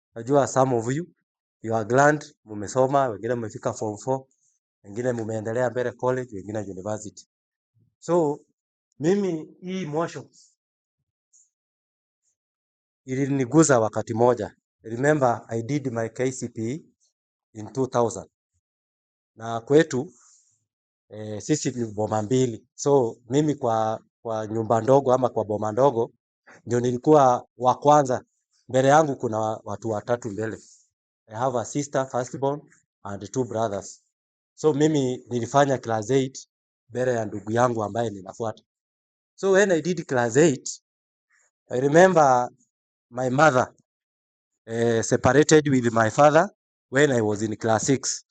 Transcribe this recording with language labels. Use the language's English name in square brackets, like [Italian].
[Swahili] Najua [English] some of you are glad [Swahili] mumesoma, wengine mmefika form 4, wengine mumeendelea mbele college, wengine university. So mimi hii motion iliniguza wakati moja. [English] Remember I did my KCPE in 2000. [Swahili] Na kwetu sisi ni boma mbili. So mimi kwa nyumba ndogo ama kwa boma ndogo ndio nilikuwa wa kwanza. Mbele yangu kuna watu watatu mbele. [English] I have a sister firstborn and 2 brothers. [Swahili] So mimi nilifanya class 8 mbele ya ndugu yangu ambaye ninafuata. [English] So when I did class 8, I remember my mother separated with my father when I was in class 6.